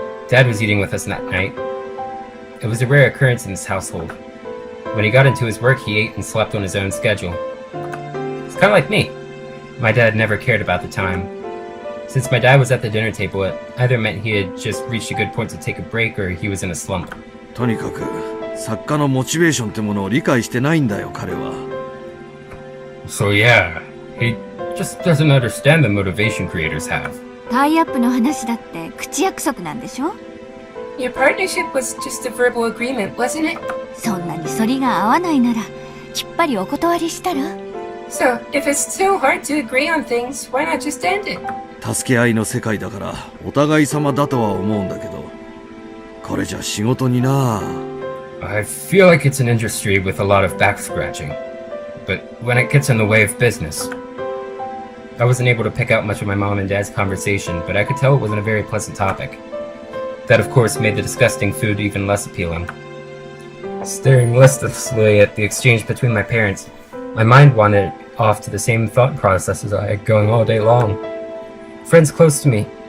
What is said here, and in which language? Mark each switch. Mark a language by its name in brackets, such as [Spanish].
[English] Dad was eating with us that night. It was a rare occurrence in his household. When he got into his work, he ate and slept on his own schedule. It's kind of like me. My dad never cared about the time. Since my dad was at the dinner table, it either meant he had just reached a good point to take a break or he was in a slump. [Japanese] とにかく作家のモチベーションってものを理解してないんだよ、彼は。 [English] So yeah, he just doesn't understand the motivation creators have. [Japanese] タイアップの話だって口約束なんでしょ？ [English] Your partnership was just a verbal agreement, wasn't it? [Japanese] そんなに反りが合わないならきっぱりお断りしたら？ [English] So, if it's so hard to agree on things, why not just end it? [Japanese] 助け合いの世界だからお互い様だとは思うんだけど、これじゃ仕事にな。 [English] I feel like it's an industry with a lot of back scratching, but when it gets in the way of business, I wasn't able to pick out much of my mom and dad's conversation, but I could tell it wasn't a very pleasant topic. That of course made the disgusting food even less appealing. Staring listlessly at the exchange between my parents, my mind wandered off to the same thought processes I had going all day long. Friends close to me.